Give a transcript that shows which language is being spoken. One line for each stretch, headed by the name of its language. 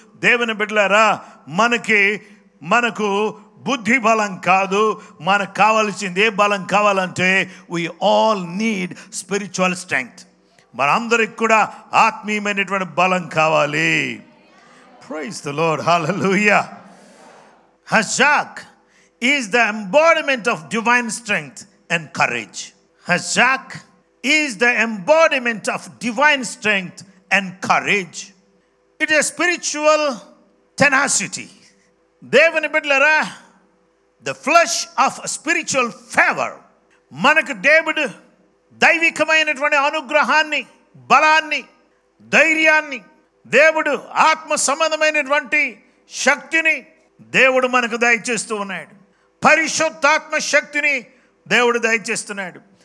Telugu: దేవుని బిడ్డలారా, మనకు బుద్ధి బలం కాదు. మనకు కావాల్సింది ఏ బలం కావాలంటే,
English: we all need spiritual strength.
Telugu: మనందరికి కూడా ఆత్మీయమైనటువంటి బలం కావాలి.
English: Praise the Lord. Hallelujah. Hazak is the embodiment of divine strength and courage. Hazak is the embodiment of divine strength and courage. It is spiritual tenacity.
Telugu: దేవుని బిడ్డలారా,
English: the flesh of spiritual favor.
Telugu: మనకు దేవుడు దైవికమైనటువంటి అనుగ్రహాన్ని, బలాన్ని, ధైర్యాన్ని, దేవుడు ఆత్మ సంబంధమైనటువంటి శక్తిని దేవుడు మనకు దయచేస్తూ ఉన్నాడు. పరిశుద్ధాత్మ శక్తిని దేవుడు దయచేస్తున్నాడు.